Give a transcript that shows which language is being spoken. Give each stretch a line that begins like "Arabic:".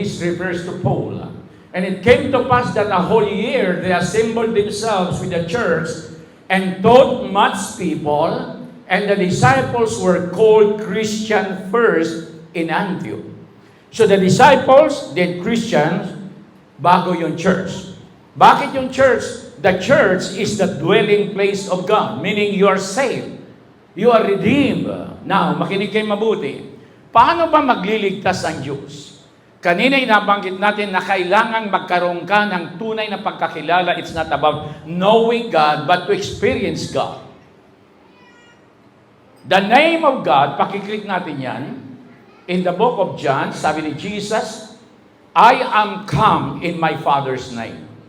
English: This refers to Paul. And it came to pass that a whole year they assembled themselves with the church and taught much people, and the disciples were called Christian first in Antioch. So the disciples did Christians bago yung church.
Filipino: Bakit yung church?
English: The church is the dwelling place of God, meaning you are saved. You are redeemed. Now,
Filipino: makinig kayo mabuti. Paano ba magliligtas ang Diyos? Kanina inabanggit natin na kailangan magkaroon ka ng tunay na pagkakilala.
English: It's not about knowing God, but to experience God. The name of God,
Filipino: pakiklik natin yan.
English: In the book of John,
Filipino: sabi ni Jesus,
English: I am come in my Father's name.